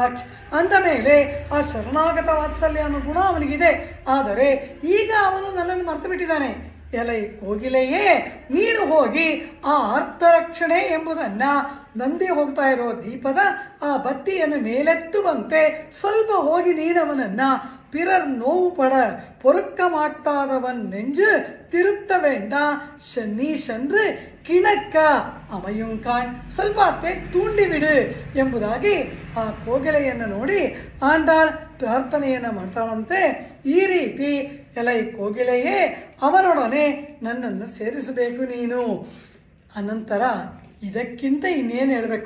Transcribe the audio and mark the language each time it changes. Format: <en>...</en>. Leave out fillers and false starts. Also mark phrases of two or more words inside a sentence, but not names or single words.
<kn>ಅಂದ ಮೇಲೆ ಆ ಶರಣಾಗತ ವಾತ್ಸಲ್ಯ ಅನ್ನೋ ಗುಣ ಅವನಿಗಿದೆ. ಆದರೆ ಈಗ ಅವನು ನನ್ನನ್ನು ಮರೆತು ಬಿಟ್ಟಿದ್ದಾನೆ. ಎಲೈ ಕೋಗಿಲೆಯೇ, ನೀನು ಹೋಗಿ ಆ ಅರ್ಥರಕ್ಷಣೆ ಎಂಬುದನ್ನು ನಂದಿ ಹೋಗ್ತಾ ಇರೋ ದೀಪದ ಆ ಬತ್ತಿಯನ್ನು ಮೇಲೆತ್ತುವಂತೆ ಸ್ವಲ್ಪ ಹೋಗಿ ನೀನವನನ್ನು</kn> <ta>பிறர் நோவுபட பொறுக்க மாட்டாதவன் நெஞ்சு திருத்த வேண்டா நீ சென்று</ta> <kn>ಕಿಣಕ್ಕ ಅಮಯುಂಕಾಣ್, ಸ್ವಲ್ಪ ಹೊತ್ತೆ ತೂಂಡಿಬಿಡು ಎಂಬುದಾಗಿ ಆ ಕೋಗಿಲೆಯನ್ನು ನೋಡಿ ಆಂಡಾಳ್ ಪ್ರಾರ್ಥನೆಯನ್ನು ಮಾಡ್ತಾಳಂತೆ. ಈ ರೀತಿ ಎಲೈ ಕೋಗಿಲೆಯೇ, ಅವನೊಡನೆ ನನ್ನನ್ನು ಸೇರಿಸಬೇಕು ನೀನು. ಅನಂತರ ಇದಕ್ಕಿಂತ ಇನ್ನೇನು ಹೇಳಬೇಕು?</kn>